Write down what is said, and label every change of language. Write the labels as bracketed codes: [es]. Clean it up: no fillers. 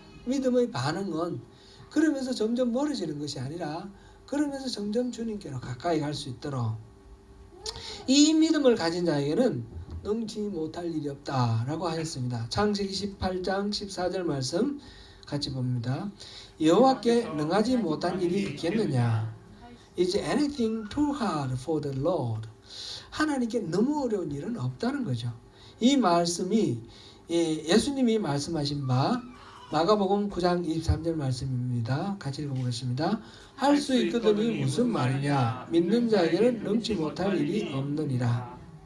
[ko] 믿음의 반응은 그러면서 점점 멀어지는 것이 아니라 그러면서 점점 주님께로 가까이 갈 수 있도록 이 믿음을 가진 자에게는 능치 못할 일이 없다라고 하였습니다. 창세기 18장 14절 말씀 같이 봅니다. 여호와께 능하지 못한 일이 있겠느냐? [en] Is anything too hard for the Lord? [ko] 하나님께 너무 어려운 일은 없다는 거죠. 이 말씀이 예수님이 말씀하신 바 마가복음 9장 23절 말씀입니다. 같이 읽어보겠습니다. 할 수 있거든이 무슨 말이냐? 믿는 자에게는 능치 못할 일이 없느니라.